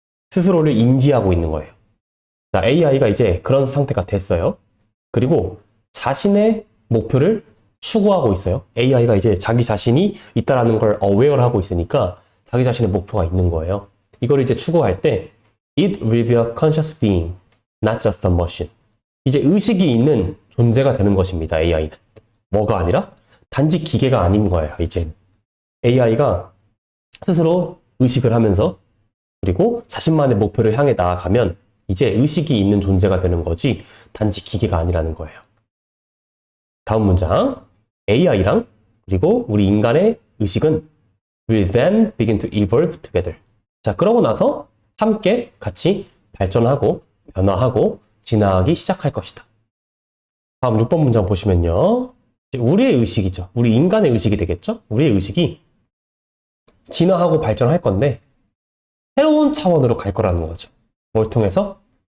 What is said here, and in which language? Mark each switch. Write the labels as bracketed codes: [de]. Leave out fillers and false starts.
[ko] 스스로를 인지하고 있는 거예요. 자, AI가 이제 그런 상태가 됐어요. 그리고 자신의 목표를 추구하고 있어요. AI가 이제 자기 자신이 있다라는 걸 aware하고 있으니까 자기 자신의 목표가 있는 거예요. 이걸 이제 추구할 때 [en] it will be a conscious being, not just a machine. [ko] 이제 의식이 있는 존재가 되는 것입니다. AI는. 뭐가 아니라 단지 기계가 아닌 거예요. 이제 AI가 스스로 의식을 하면서 그리고 자신만의 목표를 향해 나아가면 이제 의식이 있는 존재가 되는 거지 단지 기계가 아니라는 거예요. 다음 문장. AI랑 그리고 우리 인간의 의식은 [en] will then begin to evolve together. [ko] 자, 그러고 나서 함께 같이 발전하고 변화하고 진화하기 시작할 것이다. 다음 6번 문장 보시면요. 우리의 의식이죠. 우리 인간의 의식이 되겠죠? 우리의 의식이 진화하고 발전할 건데 새로운 차원으로 갈 거라는 거죠. 뭘 통해서?